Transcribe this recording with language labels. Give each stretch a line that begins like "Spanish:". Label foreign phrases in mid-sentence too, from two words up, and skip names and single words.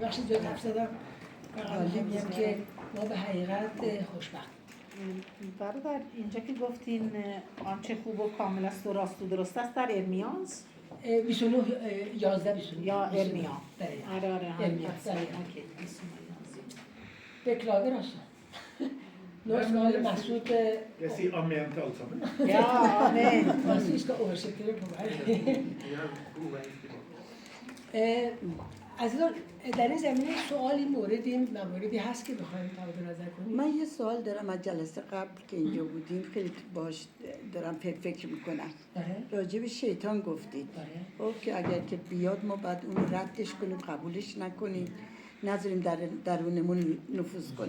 Persian: ببخشید زیاد حرف زدم. فقط میگم که ما به حقیقت خوشبختیم. برادر اینجا که گفتین آنچه خوب و کامل است و راست و درست است در ارمیاست 29 11 29 یا ارمیا؟ آره ارمیا. اوکی.
Norwegian: Beklager altså. Nå skal Masud Jeg sier amen til alle sammen. Ja, amen. Masud skal oversette det på meg.
Persian: عزیزان در این زمینه سوالی مواردی هست که بخوایم تبادل نظر کنیم؟ من یه سوال دارم از جلسه قبل که اینجا بودیم، خیلی باش دارم فکر میکنم. راجع به شیطان گفتید. خب که اگر که بیاد ما بعد اون ردش کنیم، قبولش نکنیم، نذاریم در درونمون نفوذ کنه.